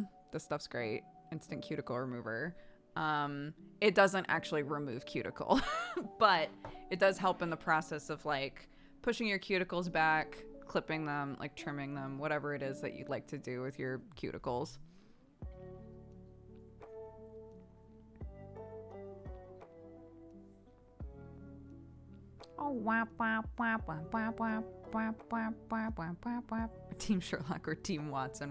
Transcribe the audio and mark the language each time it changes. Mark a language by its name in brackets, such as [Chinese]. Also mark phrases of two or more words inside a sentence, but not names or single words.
[English] This stuff's great. Instant cuticle remover. It doesn't actually remove cuticle, but it does help in the process of like pushing your cuticles back, clipping them, like trimming them, whatever it is that you'd like to do with your cuticles. Oh, wap, wap, wap, wap, wap, wap, wap, wap, wap, wap, wap, wap. Team Sherlock or Team Watson?